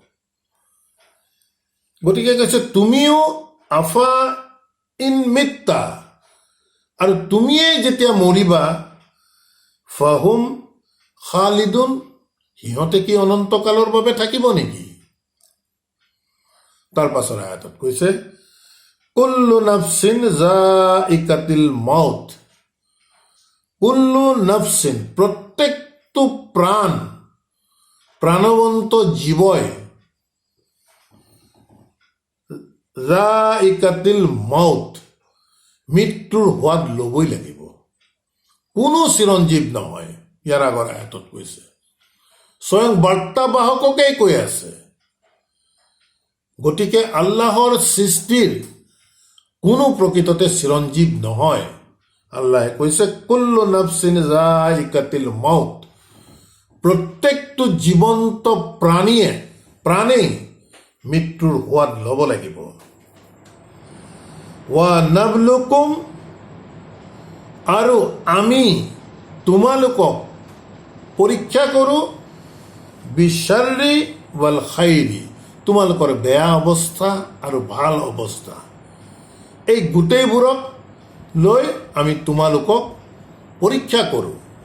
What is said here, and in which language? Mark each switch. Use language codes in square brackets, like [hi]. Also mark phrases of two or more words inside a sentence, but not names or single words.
[as] গতিকে কৈছে তুমিও [ar] أفإن مت, [as] আৰু তুমিয়ে যেতিয়া মৰিবা [ar] فهم الخالدون, [as] সিহঁতে কি অনন্তকালৰ বাবে থাকিব নেকি? তাৰ পাছৰ আয়াতত কৈছে [ar] كل نفس ذائقة الموت, كل نفس, [as] প্ৰত্যেকটো প্ৰাণ, প্ৰাণৱন্ত জীৱই [ar] ذائقة الموت, [as] মৃত্যুৰ সোৱাদ ল'বই লাগিব। কোনো চিৰঞ্জীৱ নহয়, ইয়াৰ আগৰ আয়াতত কৈছে। স্বয়ং বাৰ্তাবাহককেই কৈ আছে। গতিকে আল্লাহৰ সৃষ্টিৰ কোনো প্ৰকৃততে চিৰঞ্জীৱ নহয়। আল্লাহে কৈছে [ar] كل نفس ذائقة الموت, [as] প্ৰত্যেকটো জীৱন্ত প্ৰাণেই মৃত্যুৰ সোৱাদ ল'ব লাগিব। [ar] ونبلوكم, [as] আৰু আমি তোমালোকক পৰীক্ষা কৰোঁ [ar] بالشر والخير, [as] তোমালোকৰ বেয়া অৱস্থা আৰু ভাল অৱস্থা, এই গোটেইবোৰক লৈ আমি তোমালোকক পৰীক্ষা কৰোঁ।